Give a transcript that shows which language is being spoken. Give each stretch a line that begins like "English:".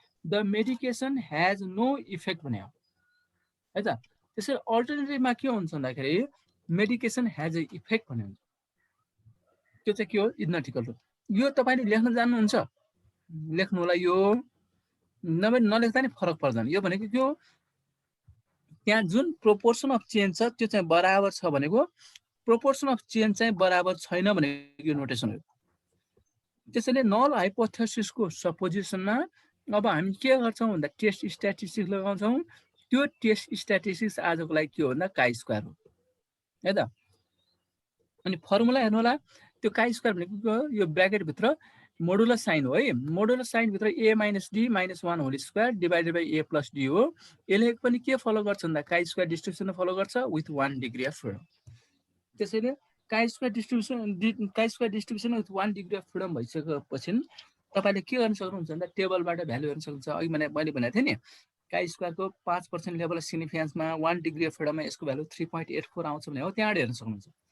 English: the medication has no effect
Nepali: भन्यो है त। त्यसैले अल्टरनेटिभमा के हुन्छ भन्दाखेरि
English: medication has a effect
Nepali: भन्ने हुन्छ। त्यो चाहिँ के हो इज टु। यो तपाईँले लेख्न जान्नुहुन्छ लेख्नु होला, यो नभए नलेख्दा नि फरक पर्दैन। यो भनेको के हो, त्यहाँ जुन प्रोपोर्सन अफ चेन्ज छ त्यो चाहिँ बराबर छ भनेको, प्रोपोर्सन अफ चेन्ज चाहिँ बराबर छैन भनेको यो नोटेसन हो। त्यसैले नल हाइपोथेसिसको सपोजिसनमा अब हामी के गर्छौँ भन्दा टेस्ट स्ट्याटिस्टिक्स लगाउँछौँ। त्यो टेस्ट स्ट्याटिस्टिक्स आजको लागि के हो भन्दा काई स्क्वायर हो है त। अनि फर्मुला हेर्नु होला, त्यो काई स्क्वायर भनेको के हो, यो ब्र्याकेटभित्र मोडुलस साइन हो है। Modulus साइनभित्र a minus d minus 1 whole square divided by a plus d हो। यसले पनि के फलो गर्छ भन्दा काई स्क्वायर डिस्ट्रिब्युसन फलो गर्छ विथ 1 डिग्री अफ फ्रिडम। त्यसैले chi square distribution with 1 degree of freedom भइसकेपछि तपाईँले के गर्न सक्नुहुन्छ भन्दा टेबलबाट भ्यालु हेर्न सक्नुहुन्छ। अघि मैले भनेको थिएँ नि, काई स्क्वायरको 5% लेभल अफ सिग्निफिकेन्समा 1 डिग्री अफ फ्रिडममा यसको भ्यालु 3.84 आउँछ भने हो, त्यहाँबाट हेर्न सक्नुहुन्छ।